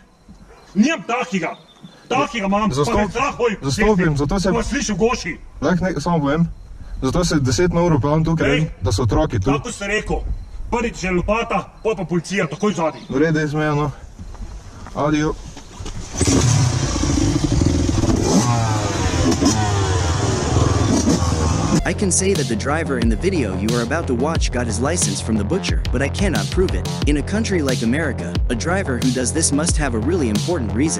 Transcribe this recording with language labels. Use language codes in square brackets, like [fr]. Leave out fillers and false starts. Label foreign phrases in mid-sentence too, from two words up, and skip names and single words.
[sl] Nijem takega. Takega imam, pa me strah hoji po cesti. Zastopim, zato se... Ko vas slišim v goši. Lahko nekaj samo povem. Zato se 10 na uro pelam tukaj, Ej. da so otroki tu. Tako ste rekel. Prvi že lopata, pol pa policija, takoj zadnji. V redu je zmenjeno. Adijo. [en] I can say that the driver in the video you are about to watch got his license from the butcher, but I cannot prove it. In a country like America, a driver who does this must have a really important reason.